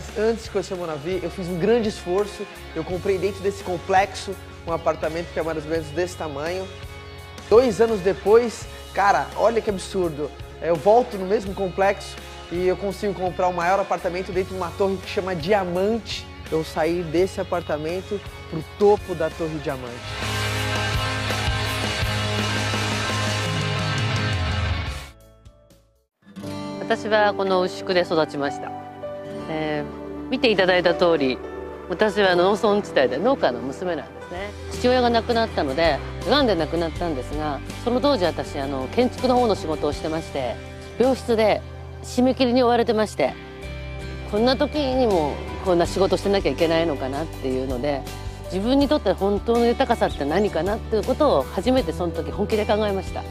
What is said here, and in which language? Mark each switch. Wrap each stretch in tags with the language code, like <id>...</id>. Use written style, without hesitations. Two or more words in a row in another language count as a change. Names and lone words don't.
<pt>Antes de conhecer a MonaVie, eu fiz um grande esforço. Eu comprei dentro desse complexo um apartamento que é mais ou menos desse tamanho. 2 anos depois, cara, olha que absurdo. Eu volto no mesmo complexo e eu consigo comprar o maior apartamento dentro de uma torre que chama Diamante. Eu saí desse apartamento para o topo da Torre Diamante.</pt> <ja>私はこの牛久で育ちました。見ていただいた通り、私は農村地帯で農家の娘なんですね。父親が亡くなったので、癌で亡くなったんですが、その当時私建築の方の仕事をしてまして、病室で締め切りに追われてまして、こんな時にもこんな仕事してなきゃいけないのかなっていうので、自分にとって本当の豊かさって何かなっていうことを初めてその時本気で考えました。</ja>